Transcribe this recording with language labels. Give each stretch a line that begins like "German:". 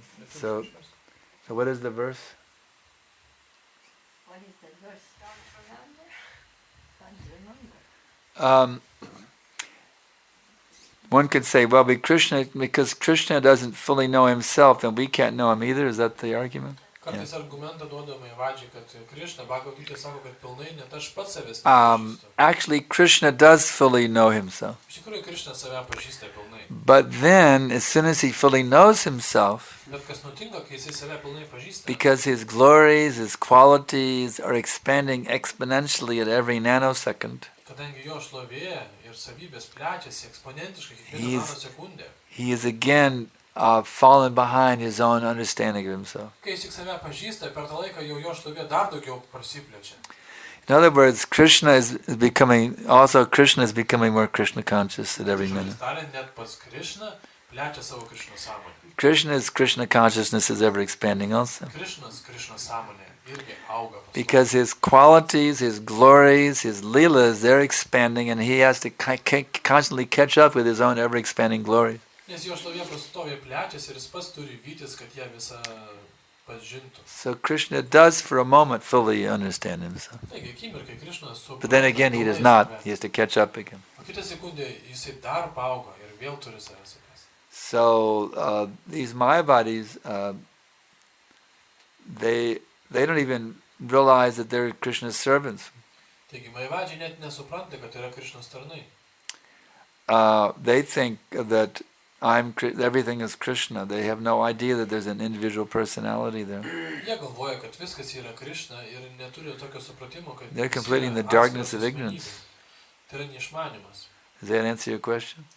English: So what is the verse? What is the verse? Don't remember. One could say, well, because Krishna doesn't fully know himself, then we can't know him either. Is that the argument?
Lithuanian: Kartais argumentą duoda Mayavadžiai, kad Krishna, Bhagavad Gita sako, kad pilnai net aš pats savęs nepažįstu.
English: Actually, Krishna does fully know himself.
Lithuanian: Iš tikrųjų, Krishna save pažįsta pilnai.
English: But then, as soon as he fully knows himself,
Lithuanian: Bet kas nutinka, kai jisai save pilnai pažįsta?
English: because his glories, his qualities are expanding exponentially at every nanosecond,
Lithuanian: Kadangi jo šlovė ir savybės plečiasi eksponentiškai kiekvieną nanosekundę.
English: he is again fallen behind his own understanding of himself.
Lithuanian: Kai jis tik save pažįsta, per tą laiką jau jo šlovė dar daugiau prasiplečia.
English: In other words, Krishna is becoming more Krishna conscious at every minute.
Lithuanian: Tariant, net pats Krishna plečia savo Krishna sąmonę.
English: Krishna's Krishna consciousness is ever expanding also.
Lithuanian: Krishna's Krishna sąmonė irgi auga.
English: Because his qualities, his glories, his leelas, they're expanding, and he has to constantly catch up with his own ever-expanding glories.
Lithuanian: Nes jo šlovė pastoviai plečiasi ir jis pats turi vytis, kad ją visą pažintų.
English: So Krishna does for a moment fully understand himself.
Lithuanian: Taigi, akimirkai Krishna supranta.
English: But then again, he does not. He has to catch up again.
Lithuanian: O kitą sekundę jisai dar paauga ir vėl turi save suprasti.
English: So these Mayavadis, they don't even realize that they're Krishna's servants.
Lithuanian: Taigi, Mayavadžiai net nesupranta, kad yra Krishnos tarnai.
English: They think that everything is Krishna. They have no idea that there's an individual personality there.
Lithuanian: Jie galvoja, kad viskas yra Krishna ir neturi tokio supratimo, kad
English: they're completely in the darkness of ignorance.
Lithuanian: Tai yra neišmanimas.
English: Does that answer your question?